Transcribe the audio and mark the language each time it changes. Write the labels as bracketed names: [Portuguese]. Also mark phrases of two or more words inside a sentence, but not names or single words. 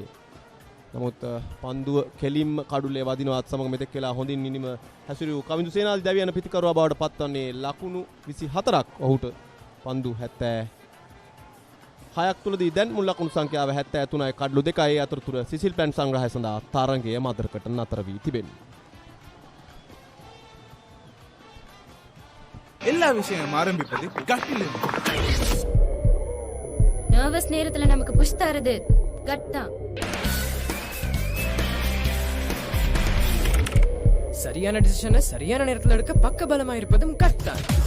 [Sinhala] නමුත් පන්දුව කෙලින්ම කඩුලේ වදිනවත් සමග මෙතෙක් වෙලා හොඳින් නිනිම හැසිරූ කවිඳු සේනාධි දැවි යන පිටිකරුවා බවට පත්වන්නේ ලකුණු 24ක් ඔහුට පන්දු 76ක් තුලදී දැන් මුල් ලකුණු සංඛ්‍යාව 73යි කඩලු 2යි. ඒ අතරතුර සිසිල් පැන් සංග්‍රහය සඳහා තරඟය මදරකට නතර වී තිබෙනවා. [Tamil] எல்லா விஷயம் ஆரம்பிப்பது கட்டில். நர்வஸ் நேரத்துல நமக்கு புஷ் தரது கட் தான். சரியான டிசிஷனை சரியான நேரத்தில் எடுக்க பக்க பலமா இருப்பதும் கட் தான்.